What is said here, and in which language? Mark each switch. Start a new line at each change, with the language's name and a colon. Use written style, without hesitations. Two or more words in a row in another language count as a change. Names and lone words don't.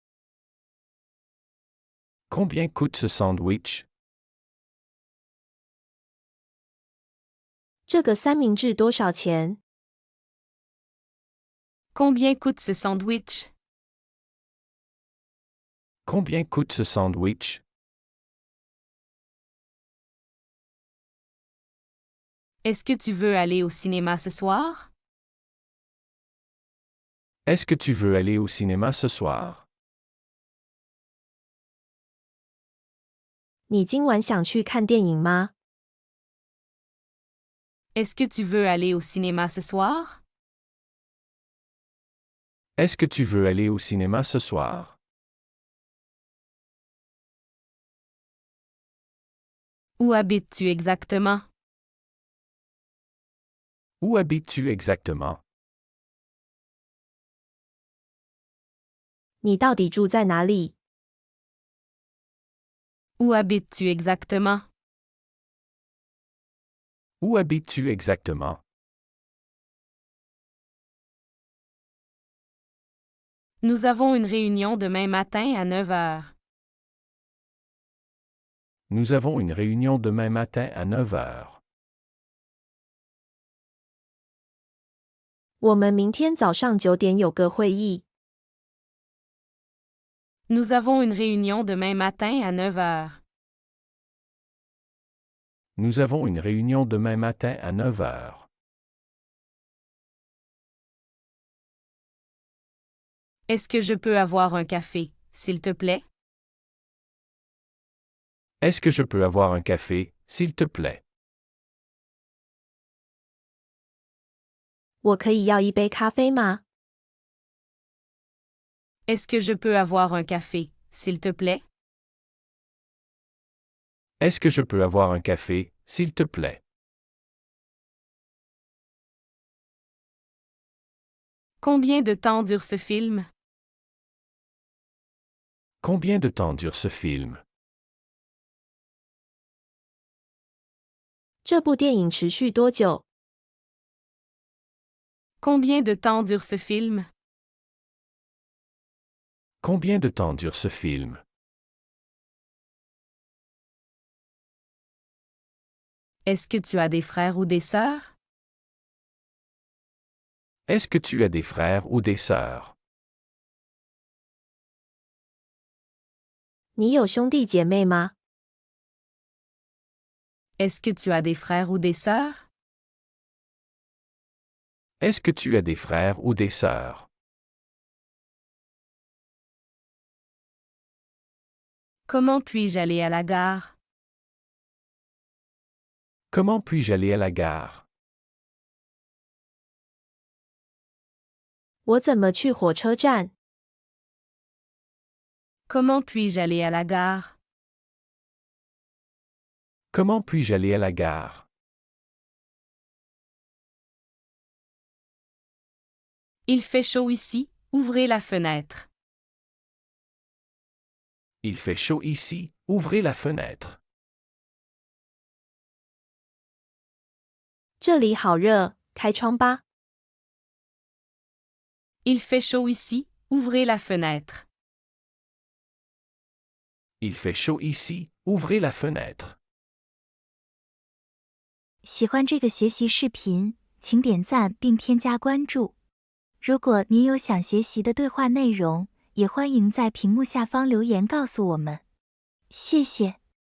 French: Combien coûte ce sandwich?
Chinese: 这个三明治多少钱？
French: Combien coûte ce sandwich? Combien coûte ce sandwich? Est-ce que tu veux aller au cinéma ce soir? Est-ce que tu veux aller au cinéma ce soir?
Chinese: 你今晚想去看电影吗？
French: Est-ce que tu veux aller au cinéma ce soir? Est-ce que tu veux aller au cinéma ce soir? Où habites-tu exactement? Où habites-tu exactement?
Chinese: 你到底住在哪里？
French: Où habites-tu exactement? Où habites-tu exactement? Nous avons une réunion demain matin à 9 heures. Nous avons une réunion demain matin à 9 heures.
Chinese: 我们明天早上9点有个会议。
French: Nous avons une réunion demain matin à 9 heures. Nous avons une réunion demain matin à 9 heures. Est-ce que je peux avoir un café, s'il te plaît? Est-ce que je peux avoir un café, s'il te plaît?
Chinese: 我可以要一杯咖啡吗？
French: Est-ce que je peux avoir un café, s'il te plaît? Est-ce que je peux avoir un café, s'il te plaît? Combien de temps dure ce film? Combien de temps dure ce film?
Chinese: 这部电影持续多久？
French: Combien de temps dure ce film? Combien de temps dure ce film? Est-ce que tu as des frères ou des sœurs? Est-ce que tu as des frères ou des sœurs?
Chinese: 你有兄弟姐妹吗？
French: Est-ce que tu as des frères ou des sœurs? Est-ce que tu as des frères ou des sœurs? Comment puis-je aller à la gare? Comment puis-je aller à la gare?
Chinese: 我怎么去火车站？
French: Comment puis-je aller à la gare? Comment puis-je aller à la gare? Il fait chaud ici, ouvrez la fenêtre. Il fait chaud ici, ouvrez la fenêtre.
Chinese: 这里好热，开窗吧。
French: Il fait chaud ici, ouvrez la fenêtre. Il fait chaud ici, ouvrez la fenêtre.
Chinese: 喜欢这个学习视频，请点赞并添加关注。如果您有想学习的对话内容，也欢迎在屏幕下方留言告诉我们。谢谢。